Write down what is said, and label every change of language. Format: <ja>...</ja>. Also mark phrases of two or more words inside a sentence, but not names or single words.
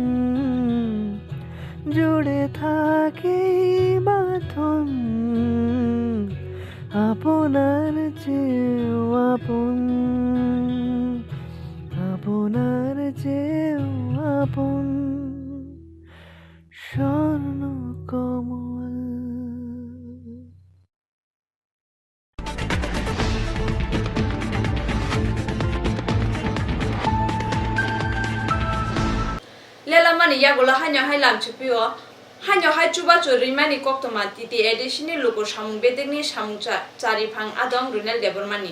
<bn>জুড়ে থাকে বাঁধন আপনার চেয়েও আপন আপনার চেয়েও আপন স্বর্ণ কমল</bn> <trp>Lelamani yagola hanya hai lam chupio hanya hai chuba churimani koktoma titi edishini luko samung bedegni samung chari phang adong runel debormani</trp>